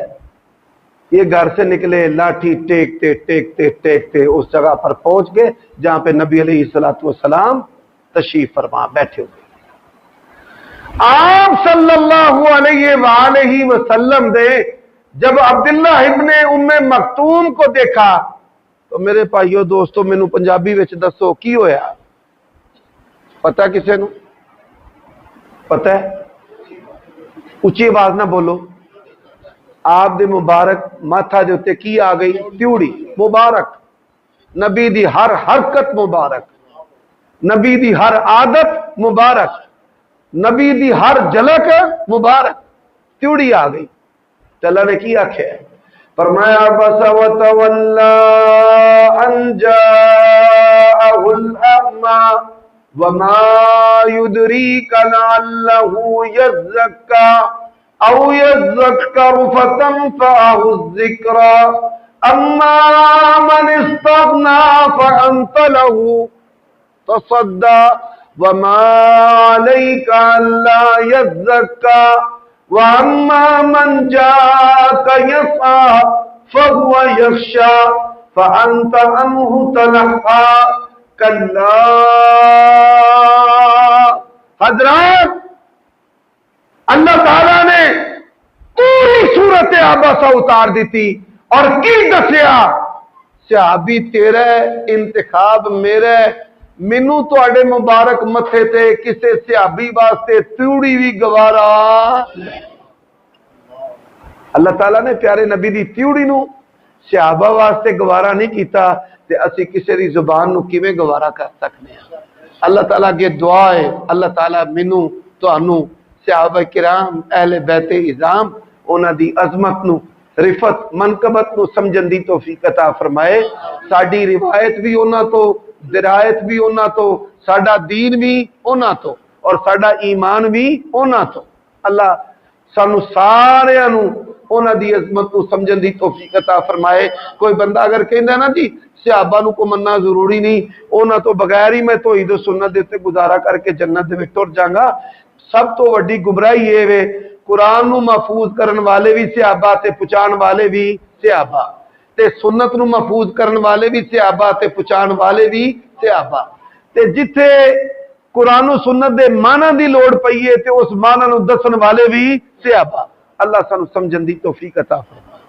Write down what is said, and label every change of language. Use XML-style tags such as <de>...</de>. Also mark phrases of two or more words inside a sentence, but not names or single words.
<ur>یہ گھر سے نکلے لاٹھی ٹیکتے ٹیکتے ٹیکتے اس جگہ پر پہنچ گئے جہاں پہ نبی</ur> <ar>علیہ الصلوۃ والسلام</ar> <ur>تشریف فرما بیٹھے ہوئے. آپ</ur> <ar>صلی اللہ علیہ وآلہ وسلم</ar> <ur>دے جب عبداللہ ابن ام مکتوم کو دیکھا تو میرے بھائیو دوستو</ur> <pa>مینو پنجابی وچ دسو کی ہویا؟ پتہ کسے نو؟ پتہ ہے؟</pa> <ur>اچھی آواز نہ بولو.</ur> <pa>آپ دے مبارک ماتھا دے اتے کی آ گئی؟ تیوڑی مبارک. نبی دی ہر حرکت مبارک، نبی دی ہر عادت مبارک، نبی دی ہر جھلک مبارک. تیوڑی آ گئی. اللہ نے کی آکھیا؟ فرمایا بس</pa> <ar>وتولى ان جاءه الاعمى وما يدريك لعله يزكى او يذكر فتنفعه الذكرى اما من استغنى فانت له تصدى وما عليك ألا يزكى وأما من جاءك يسعى فهو يخشى فأنت عنه تلهى كلا.</ar> <pa>حضرات اللہ تعالیٰ نے پوری صورت عبسہ اتار دیتی اور کی دسیا صحابی تیرا انتخاب میرا مینو تواڈے مبارک متھے تے کسے صحابی واسطے تیوڑی بھی گوارا. اللہ تعالیٰ نے پیارے نبی دی تیوڑی نو صحابہ واسطے گوارا نہیں کیتا تے اسی کسے دی زبان نو کیویں گوارا کر سکنے ہیں. اللہ تعالیٰ کے دعا ہے اللہ تعالیٰ مینو تانوں صحابہ کرام اہل بیت اعظام انہاں دی عظمت نو رفت منقبت نو سمجھن دی توفیق عطا فرمائے. ساڈی روایت بھی انہاں تو درایت بھی انہاں تو ساڈا دین بھی انہاں تو اور ساڈا ایمان بھی انہاں تو. اللہ سانو سارے نو انہاں دی عظمت نو سمجھن دی توفیق عطا فرمائے. کوئی بندہ اگر کہندا نا جی صحابہ نو کو مننا ضروری نہیں انہاں تو بغیر ہی میں توحید و سنت دے تے گزارا کر کے جنت دے وچ ٹر جاں گا. سب تو وڈی گمراہی اے وے قرآن نو محفوظ کرن والے بھی صحابہ تے پہچان والے بھی صحابہ تے سنت نو محفوظ کرن والے بھی صحابہ تے پہچان والے بھی صحابہ تے جتھے قرآن و سنت دے معنی دی لوڑ پئی ہے تے اس معنی نو دسن والے بھی صحابہ. اللہ سانو سمجھن دی توفیق عطا فرمائے.</pa>